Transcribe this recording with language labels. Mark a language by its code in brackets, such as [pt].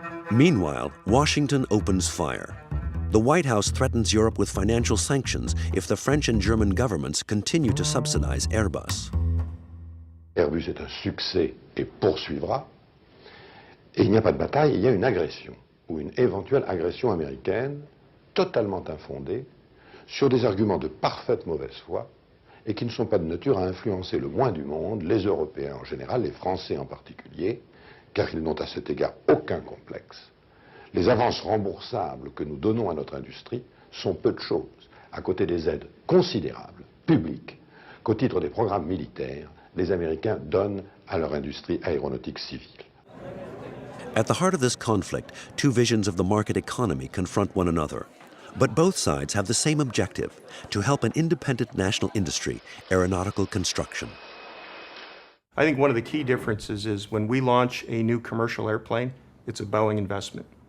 [en] Meanwhile, Washington opens fire. The White House threatens Europe with financial sanctions if the French and German governments continue to subsidize Airbus. [fr] Airbus est un succès et poursuivra. Et il n'y a pas de bataille, il y a une agression, ou une éventuelle agression américaine, totalement infondée, sur des arguments de parfaite mauvaise foi, et qui ne sont pas de nature à influencer le moins du monde, les Européens en général, les Français en particulier, car ils n'ont à cet égard aucun complexe. Les avances remboursables que nous donnons à notre industrie sont peu de choses, à côté des aides considérables, publiques, qu'au titre des programmes militaires, les Américains donnent à leur industrie aéronautique civile. [en] At the heart of this conflict, two visions of the market economy confront one another. But both sides have the same objective, to help an independent national industry, aeronautical construction. I think one of the key differences is when we launch a new commercial airplane, it's a Boeing investment.